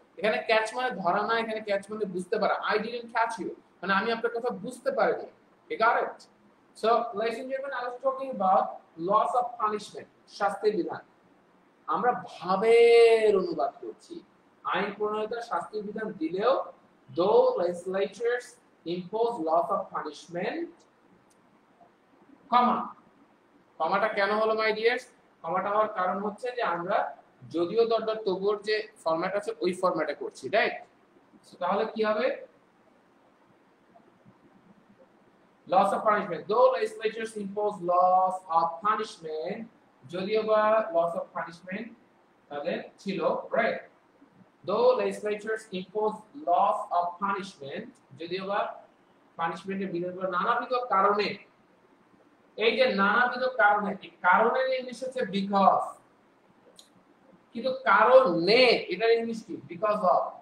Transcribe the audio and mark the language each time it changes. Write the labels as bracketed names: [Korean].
[Bangla] এখানে ক্যাচ মানে ধরা না, এখানে ক্যাচ মানে বুঝতে পারা। [English] I didn't catch you [Bangla] মানে আমি আপনার কথা বুঝতে পারিনি, [English] you got it? So ladies and gentlemen, I was talking about loss of punishment, [Bangla] শাস্তির বিধান। আমরা ভাবের অনুবাদ করছি, আইন প্রণেতা শাস্তির বিধান দিলেও [English] though legislatures impose loss of punishment, [Bangla] কমা, কমাটা কেন হলো মাই ডিয়ার্স? কমাটা হওয়ার কারণ হচ্ছে যে আমরা যদিও দরদর তবুর যে ফরম্যাট আছে ওই ফরম্যাটে করছি, রাইট। তাহলে কি হবে [English] loss of punishment, though legislatures impose loss of punishment, [Bangla] যদিও বা [English] loss of punishment [Bangla] তাদের ছিল, right. [English] though legislatures impose loss of punishment, [Bangla] যদিও বা পানিশমেন্টের বিধান করে নানাবিধ কারণে, এই যে নানাবিধ কারণে, এই কারণের ইংলিশ হচ্ছে বিকজ, কিন্তু কারণে এটার ইংলিশ কি বিকজ অফ।